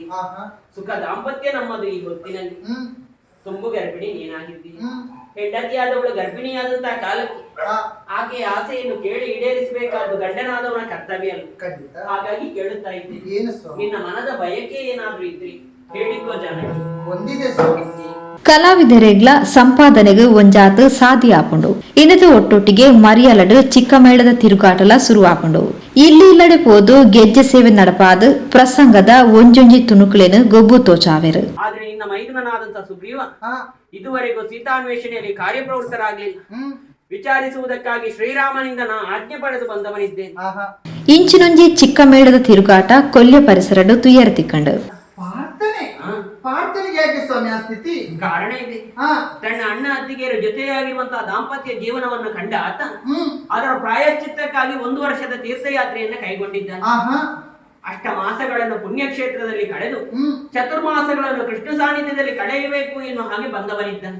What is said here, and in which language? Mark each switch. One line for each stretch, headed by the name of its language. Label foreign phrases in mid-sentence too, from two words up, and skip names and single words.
Kannada: ಸುಖ ದಾಂಪತ್ಯ ನಮ್ಮದು. ಈ ಹೊತ್ತಿನಲ್ಲಿ ತುಂಬು ಗರ್ಭಿಣಿ ನೀನಾಗಿದ್ದೀನಿ. ಹೆಂಡತಿಯಾದವಳು ಗರ್ಭಿಣಿಯಾದಂತಹ ಕಾಲಕ್ಕೆ ಆಕೆಯ ಆಸೆಯನ್ನು ಕೇಳಿ ಈಡೇರಿಸಬೇಕಾದ್ದು ಗಂಡನಾದವನ ಕರ್ತವ್ಯ ಅಲ್ಲ. ಹಾಗಾಗಿ ಕೇಳುತ್ತಾ ಇದ್ದೀನಿ, ನಿನ್ನ ಮನದ ಬಯಕೆ ಏನಾದ್ರೂ ಇದ್ರಿ ಹೇಳಿಕೋ ಜನಕ್ಕೆ.
Tulu: ಕಲಾವಿದರೆಗ್ಲ ಸಂಪಾದನೆಗೆ ಒಂಜಾತು ಸಾಧಿ ಆಪುಂಡು. ಇನ್ನದ ಒಟ್ಟೊಟ್ಟಿಗೆ ಮರಿಯಲಡು ಚಿಕ್ಕ ಮೇಳದ ತಿರುಗಾಟಲ ಶುರು ಆಪುಂಡು. ಇಲ್ಲಿ ಇಲ್ಲಡೆ ಪೋದು ಗೆಜ್ಜೆ ಸೇವೆ ನಡಪಾದು ಪ್ರಸಂಗದ ಒಂಜೊಂಜಿ ತುಣುಕುಲೇನು ಗೊಬ್ಬು ತೋಚಾವೆರು.
Kannada: ಆದ್ರೆ ನಿನ್ನ ಮೈದುನನಾದಂತ ಸುಗ್ರೀವ ಇದುವರೆಗೂ ಸೀತಾನ್ವೇಷಣೆಯಲ್ಲಿ ಕಾರ್ಯಪ್ರವೃತ್ತರಾಗಲಿಲ್ಲ. ವಿಚಾರಿಸುವುದಕ್ಕಾಗಿ ಶ್ರೀರಾಮನಿಂದ ನಾ ಆಜ್ಞೆ ಪಡೆದು ಬಂದವನಿದ್ದೇನೆ.
Tulu: ಇಂಚಿನೊಂಜಿ ಚಿಕ್ಕ ಮೇಳದ ತಿರುಗಾಟ ಕೊಲ್ಯ ಪರಿಸರಡು ತುಯ್ಯರ ತಿಕ್ಕಂಡು.
Kannada: ಕಾರಣ ಇದೆ. ತನ್ನ ಅಣ್ಣ ಅತ್ತಿಗೆಯರ ಜೊತೆಯಾಗಿರುವಂತಹ ದಾಂಪತ್ಯ ಜೀವನವನ್ನು ಕಂಡ ಆತ ಅದರ ಪ್ರಾಯಶ್ಚಿತ್ತಕ್ಕಾಗಿ 1 ವರ್ಷದ ತೀರ್ಥಯಾತ್ರೆಯನ್ನು ಕೈಗೊಂಡಿದ್ದಾನೆ. ಅಷ್ಟ ಮಾಸಗಳನ್ನು ಪುಣ್ಯಕ್ಷೇತ್ರದಲ್ಲಿ ಕಳೆದು ಚತುರ್ಮಾಸಗಳನ್ನು ಕೃಷ್ಣ ಸಾನ್ನಿಧ್ಯದಲ್ಲಿ ಕಳೆಯಬೇಕು ಎನ್ನುವ ಹಾಗೆ ಬಂದವನಿದ್ದಾನೆ.